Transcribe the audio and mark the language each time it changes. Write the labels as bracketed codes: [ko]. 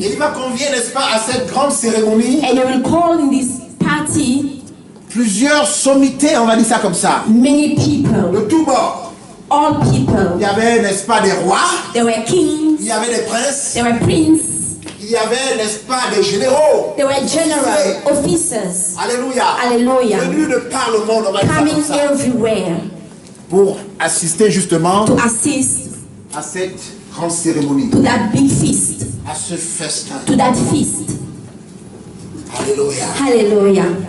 [fr] Et il va convier, n'est-ce pas, à cette grande cérémonie, [en] And you will call in this party [fr] plusieurs sommités, on va dire ça comme ça, [en] many people, [fr] de tous bords. [en] all people. [fr] Il y avait, n'est-ce pas, des rois, [en] There were kings, [fr] il y avait des princes, [en] there were princes, [fr] il y avait, n'est-ce pas, des généraux. [en] there were general officers. [fr] Alléluia. [en] Hallelujah. [fr] Venus de par le monde, on va dire ça [en] Coming [fr] comme ça, [en] everywhere [fr] pour assister justement [en] to assist [fr] à cette grande cérémonie, [en] to that big feast, [fr] à ce festin. [en] to that feast. [fr] Alléluia. [en] Hallelujah.